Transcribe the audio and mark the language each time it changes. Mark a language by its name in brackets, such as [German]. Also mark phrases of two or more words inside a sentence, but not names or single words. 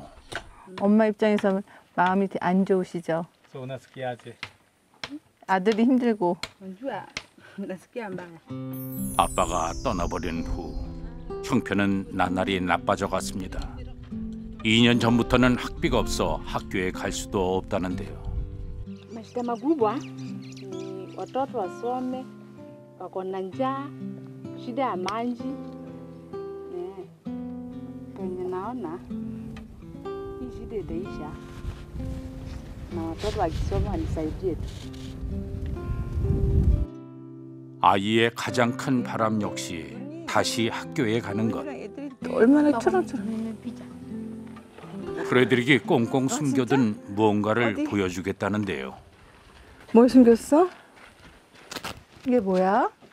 [Korean] 엄마 입장에서는 마음이 안 좋으시죠? 아들이 힘들고. 아빠가 떠나버린 후 형편은 나날이 나빠져 갔습니다. 2년 전부터는 학비가 없어 학교에 갈 수도 없다는데요. [Swahili] Mashida makubwa ni watoto wasome, wako na njaa, shida ya maji. Kwenye naona hii shida itaisha na watoto wakisoma wanisaidie tu. [Korean] 아이의 가장 큰 바람 역시 다시 학교에 가는 것. 애들이 얼마나 초롱초롱. 프레드릭이 꽁꽁 숨겨둔 무언가를 보여주겠다는데요. 뭘 숨겼어? 이게 뭐야?